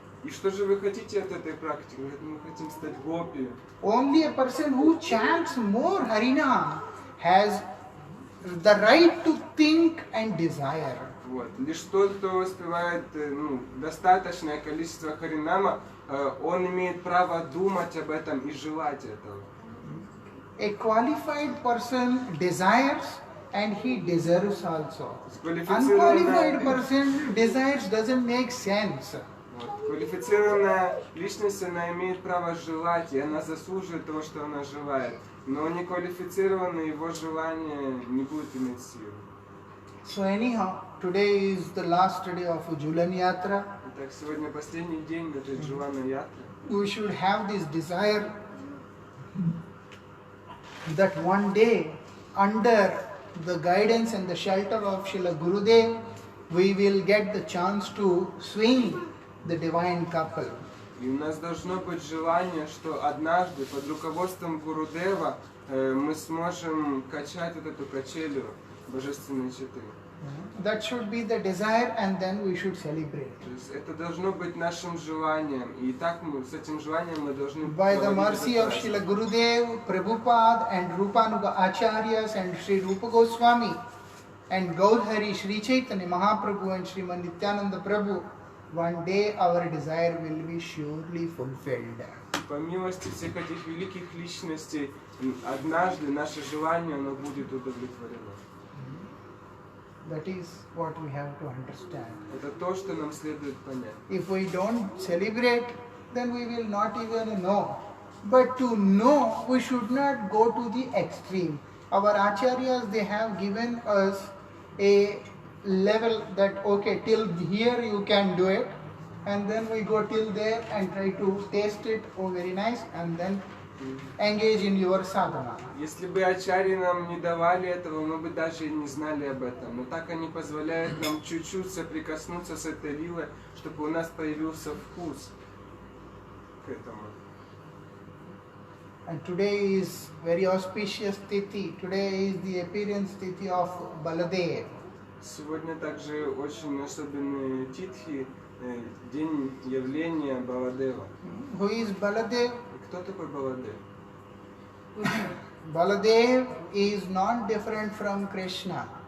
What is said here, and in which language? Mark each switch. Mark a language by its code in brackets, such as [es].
[ru] И что же вы хотите от этой практики? Говорят, мы хотим стать гопи. [en] Only a person who chants more Harinam has the right to think and desire. [ru] Вот. Лишь тот, кто воспевает достаточное количество харинама, он имеет право думать об этом и желать этого. [en] A qualified person desires and he deserves also. Unqualified person desires doesn't make sense. [ru] Вот. Квалифицированная личность, она имеет право желать, и она заслуживает того, что она желает. Но неквалифицированный его желание не будет иметь силы. [en] So anyhow, today is the last day of Julan Yatra. [ru] Итак, сегодня последний день этой Джулана Ятры. [en] We should have this desire that one day, under the guidance and the shelter of Srila Gurudev, we will get the chance to swing the divine couple. [ru] И у нас должно быть желание, что однажды под руководством Гурудева мы сможем качать вот эту качелю божественной четы. [en] That should be the desire, and then we should celebrate. [ru] То есть это должно быть нашим желанием, и так мы с этим желанием мы должны [en] By the [ru] проводить [en] mercy [ru] этот праздник. [en] Srila Gurudev, Prabhupada and Rupanuga Acharyas and Sri Rupa Goswami and Gaudhari Sri Chaitanya Mahaprabhu and Sriman Nityananda Prabhu, one day our desire will be surely fulfilled. [ru] По милости всех этих великих личностей, однажды наше желание оно будет удовлетворено. [en] That is what we have to understand. [ru] Это то, что нам следует понять. [en] If we don't celebrate, then we will not even know. But to know, we should not go to the extreme. Our acharyas, they have given us a level that, okay, till here you can do it, and then we go till there and try to taste it, oh very nice, and then engage in your sadhana. [ru] Если бы ачарьи нам не давали этого, мы бы даже и не знали об этом. Но так они позволяют нам чуть-чуть соприкоснуться с этой лилой, чтобы у нас появился вкус к этому. [en] And today is very auspicious Tithi. Today is the appearance Tithi of Baldev. [ru] Сегодня также очень особенный титхи, день явления Баладева. [en] Who is Baladev? [ru] И кто такой Баладев? [en] Baladev is not different from Krishna.